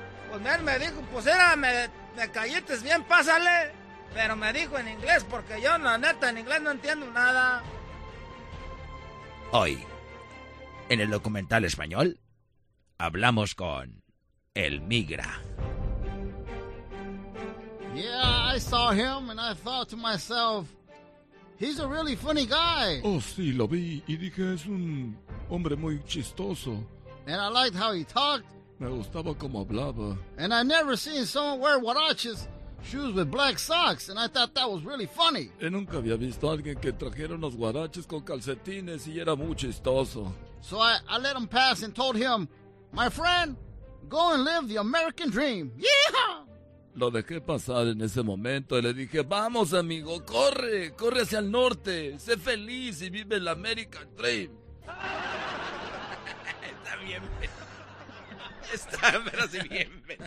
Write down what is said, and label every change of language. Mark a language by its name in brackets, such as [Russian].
[Spanish] Pues él me dijo, pues era, me callites bien, pásale. Pero me dijo en inglés, porque yo, la neta, en inglés no entiendo nada. Hoy, en el documental español, hablamos con el migra. [English] Yeah, I saw him and I thought to myself, he's a really funny guy. [Spanish] Oh, sí, lo vi y dije, es un hombre muy chistoso. [English] And I liked how he talked. [Spanish] Me gustaba cómo hablaba. [English] And I never seen someone wear huaraches, shoes with black socks, and I thought that was really funny. [Spanish] Y nunca había visto a alguien que trajera unos huaraches con calcetines y era muy chistoso. [English] So I let him pass and told him, my friend, go and live the American dream. Yeehaw! [Spanish] Lo dejé pasar en ese momento y le dije, vamos amigo, corre, corre hacia el norte, sé feliz y vive el American Dream. Está bien, está, pero sí bien.